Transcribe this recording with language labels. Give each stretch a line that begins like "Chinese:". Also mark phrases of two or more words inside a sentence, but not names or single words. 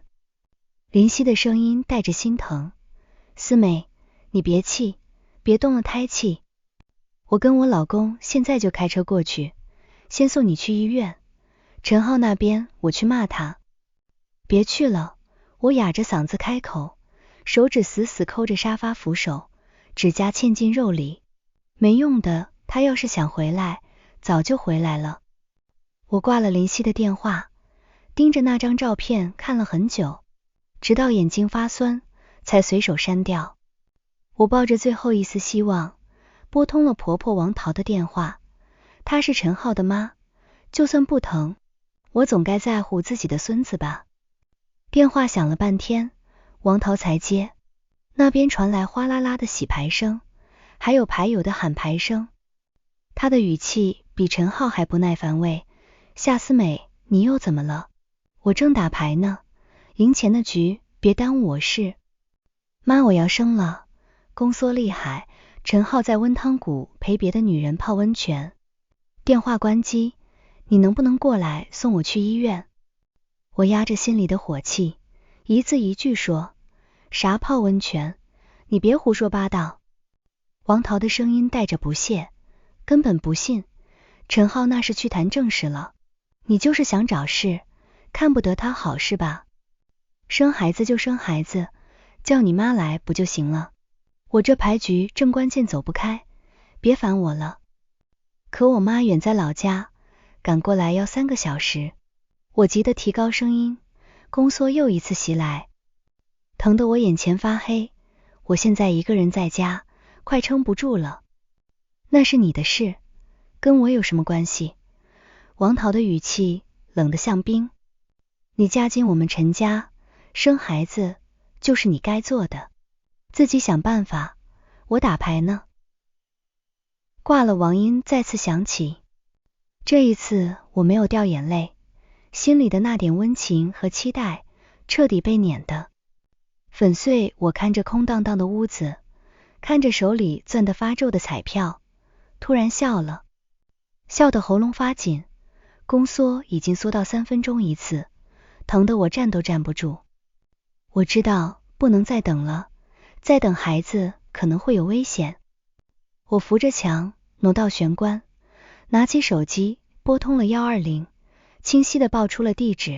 Chinese: 林夕的聲音帶着心疼，思美，你別氣，別動了胎氣，我跟我老公現在就開車過去，先送你去醫院。陳浩那邊我去罵他。別去了，我啞着嗓子開口，手指死死摳着沙發扶手，指甲嵌進肉裡。沒用的， 他要是想回來，早就回来了。我掛了林夕的電話，盯着那張照片看了很久，直到眼睛發酸，才隨手刪掉。我抱着最後一絲希望，撥通了婆婆王桃的電話。她是陳浩的媽，就算不疼，我總該在乎自己的孫子吧。電話響了半天，王桃才接，那邊傳來嘩啦啦的洗牌聲，還有牌友的喊牌聲。她的語氣比陳浩還不耐煩，喂，夏思美，你又怎麼了？我正打牌呢，贏錢的局，別耽誤我事。媽，我要生了，宫縮厲害，陳浩在溫湯谷陪別的女人泡溫泉。電話關機，你能不能過來送我去醫院？我壓着心裡的火氣，一字一句說，啥泡溫泉？你別胡說八道。王桃的聲音帶着不屑，根本不信，陳浩那是去談正事了，你就是想找事，看不得他好是吧？生孩子就生孩子，叫你媽來不就行了？我這牌局正關鍵走不開，別煩我了。可我媽遠在老家，趕過來要3個小時，我急得提高聲音，宮縮又一次襲來，疼得我眼前發黑，我現在一個人在家，快撐不住了。那是你的事，跟我有什麼關係？王桃的語氣冷得像冰。你嫁進我們陳家，生孩子就是你該做的，自己想辦法，我打牌呢。掛了，王音再次響起，這一次我沒有掉眼淚，心裡的那點溫情和期待徹底被碾得粉碎。我看着空蕩蕩的屋子，看着手裡攥得發皺的彩票，突然笑了，笑得喉嚨發緊，宮縮已經縮到3分鐘一次，疼得我站都站不住。我知道不能再等了，再等孩子可能會有危險。我扶着牆挪到玄關，拿起手機撥通了120，清晰地報出了地址。